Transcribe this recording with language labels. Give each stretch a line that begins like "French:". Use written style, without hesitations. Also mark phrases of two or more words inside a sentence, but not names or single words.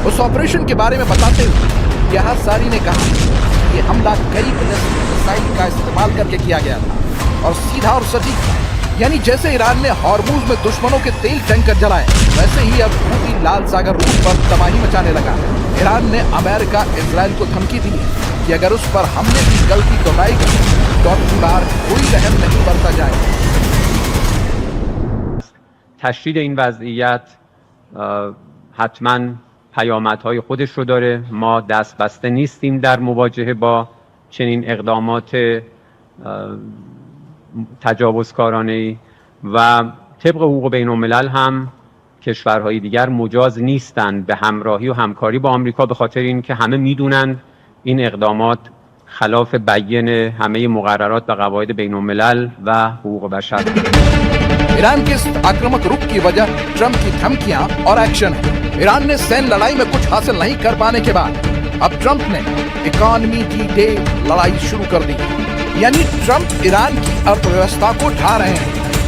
Hindi: उस ऑपरेशन के बारे में बताते हुए यह सारी ने कहा कि ये हमला कई
English: ballistic missile
Hindi: का इस्तेमाल करके किया गया था और सीधा और सटीक था। यानी जैसे ईरान ने हॉर्मूज में दुश्मनों के तेल टैंकर जलाए, वैसे ही अब हूती लाल सागर रूट पर तबाही मचाने लगा। ईरान ने अमेरिका इजराइल को धमकी दी है कि अगर उस पर हमले की गलती दोहराएगी तो अब की बार कोई रहम नहीं बरता जाएगा।
Persian: تشدید این وضعیت حتما پیامدهای خودش رو داره. ما دست بسته نیستیم در مواجهه با چنین اقدامات تجاوزکارانه‌ای و طبق حقوق بین‌الملل هم کشورهای دیگر مجاز نیستند به همراهی و همکاری با آمریکا، به خاطر اینکه همه میدونن این اقدامات خلاف بیان همه مقررات و قواعد بین‌الملل و حقوق بشر.
Hindi: ईरान के इस आक्रामक रुख की वजह ट्रंप की धमकियां और एक्शन है। ईरान ने सैन्य लड़ाई में कुछ हासिल नहीं कर पाने के बाद अब ट्रंप ने
English: economy D-Day
Hindi: लड़ाई शुरू कर दी। यानी ट्रंप ईरान की अर्थव्यवस्था को ढा रहे हैं।